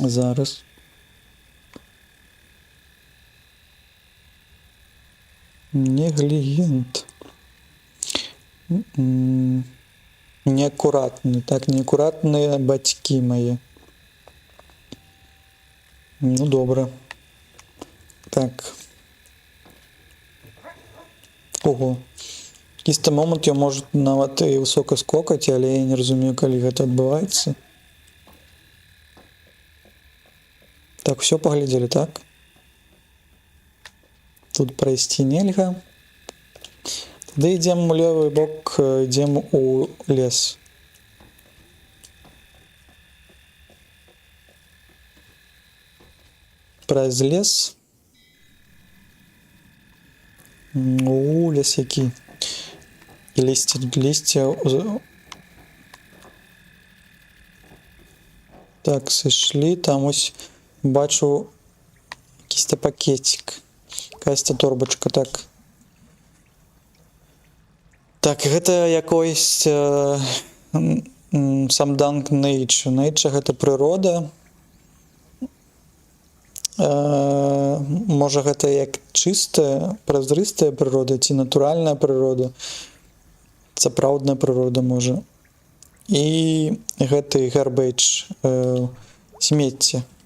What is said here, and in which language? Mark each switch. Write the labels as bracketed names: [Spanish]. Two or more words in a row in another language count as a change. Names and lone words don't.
[Belarusian] Зараз. Неглиент. Неаккуратны. Так, неаккуратныя бацькі мае. Ну, добра. Так. Ого. Якийсь момент я можу нават і высока скокаць, але я не разумею, калі гэта адбываецца. Так, все паглядзелі, так? Тут прайсці нельга. Тады ідзем у левы бок, ідзем у лес. Праз лес. Лес які. І лісце. Так, сышлі, там ось бачу якийсь пакетик. Якась торбочка, так. Так, гэта якийсь Самданг Nature. Nature гэта прырода. Можа гэта як чыстая, празрыстая прырода ці натуральная прырода. Сапраўдная прырода можа. І гэты garbage, смецце.